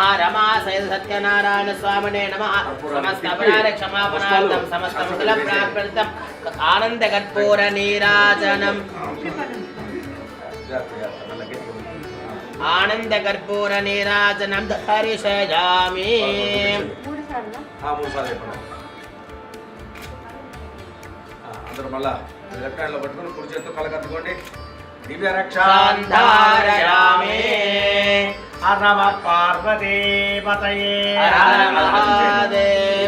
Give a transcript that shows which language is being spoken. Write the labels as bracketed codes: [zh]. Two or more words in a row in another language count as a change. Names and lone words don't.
[sa] रमासहित सत्यनारायण स्वामिने नमः। समस्त अपराध क्षमापणार्थं समस्त कुशल प्राप्त्यर्थम् आनन्दकर्पूर नीराजनम् आनन्दकर्पूर नीराजनं दर्शयामि। [te] అందరూ మళ్ళా [en] left hand [te] లో పట్టుకొని కుడి చేత్తో కలకత్తుకోండి. [sa] దివ్య రక్షాంధారయామి. హర నమ పార్వతీపతయే హర మహాదేవ